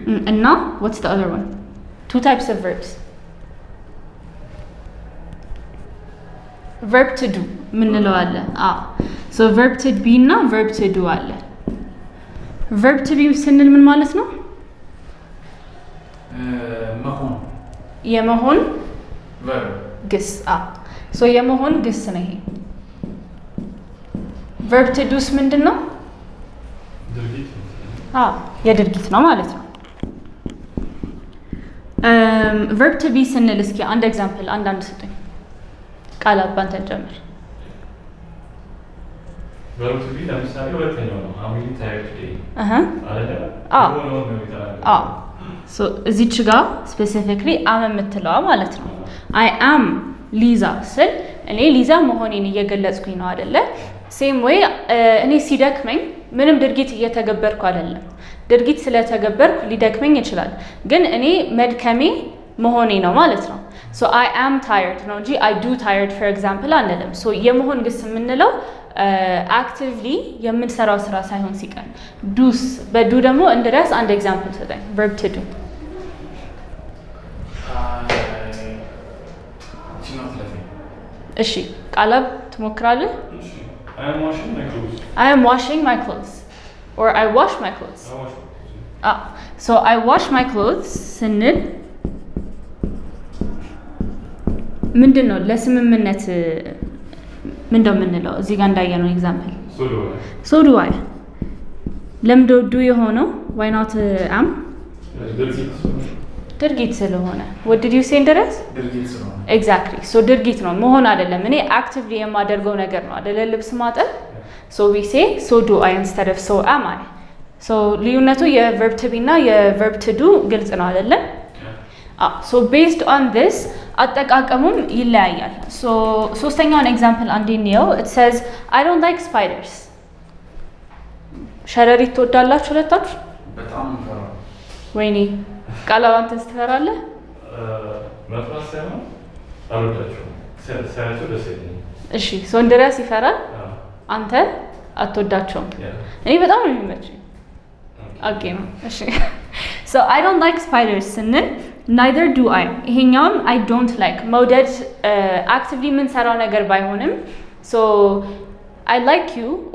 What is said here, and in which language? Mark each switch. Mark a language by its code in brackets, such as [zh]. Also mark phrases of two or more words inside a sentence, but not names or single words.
[en] እና what's the other one? Two types of verbs. verb to do [am] ምንለው አለ። [en] So verb to be እና verb to do አለ። verb to be [am] ስንል ምን ማለት ነው? መሆን የመሆን verb ግስ so የመሆን ግስ ነው ይሄ። [en] verb to do's [am] ምንድን ነው? ድርጊት የድርጊት ነው ማለት ነው። [en] verb to be [am] ስንል እስኪ አንድ ኤግዛምፕል አንዳንድ ስጡኝ። ቃል አባንተን ጀምር። [en] verb to be ለምሳሌ ሁለተኛው ነው I'm really tired today አይደለ? [am] so እዚች ጋር ስፔሲፊክሊ am የምትለዋ ማለት ነው። [en] I am [am] ሊዛ ስል እኔ ሊዛ መሆኔን እየገለጽኩኝ ነው አይደለ? ሴም ወይ እኔ ሲደክመኝ ምንም ድርጊት እየተገበርኩ አይደለም። ድርጊት ስለተገበርኩ ሊደክመኝ ይችላል፣ ግን እኔ መድከሜ መሆኔ ነው ማለት ነው። [en] so I am tired [am] ነው እንጂ [en] I do tired for example [am] አንልም። so የመሆን ግስ የምንለው አክቲቭሊ የምንሰራው ስራ ሳይሆን ሲቀር ዱስ በዱ ደግሞ እንድረስ አንድ ኤግዛምፕል ሰጠኝ። [en] verb to do [am] እሺ ቃላብ ትሞክራለህ? [en] I am washing my clothes. I am washing my clothes or I wash my clothes. So I wash my clothes [am] ስንል ምንድን ነው ለስምምነት ምንድነው የምንለው? እዚህ ጋር እንዳየነው ኤግዛምፕል [en] so do I ለምዶ do የሆነው why not am [am] ድርጊት ስለሆነ [en] what did you say እንደረስ [am] ድርጊት ስለሆነ [en] exactly so [am] ድርጊት ነው መሆን አይደለም። እኔ actively የማደርገው ነገር ነው አይደለ? ልብስ ማጠብ [en] so we say so do I instead of so am I. [am] so ልዩነቱ [en] የverb to be [am] እና [en] የverb to do [am] ግልጽ ነው አይደለ? [en] so based on this [am] አጠቃቀሙም ይለያያል። [en] so [am] ሶስተኛውን ኤግዛምፕል አንዴ እንየው። [en] it says I don't like spiders. [am] ሸረሪት ትወዳላችሁ ሁለታችሁ? በጣም እንፈራ። ወይኔ ቃላዋንተስ ትፈራለህ? መፍራት ሳይሆን አልወዳቸውም። ሳያቸው ደስ ይለኛል። እሺ so እንድረስ ይፈራል፣ አንተ አትወዳቸውም። እኔ በጣም ነው የሚመችኝ። ኦኬ ነው እሺ [en] so I don't like spiders [am] ስንል [en] neither do I [am] ይሄኛውም [en] I don't like [am] መውደድ actively የምንሰራው ነገር ባይሆንም [en] so I like you or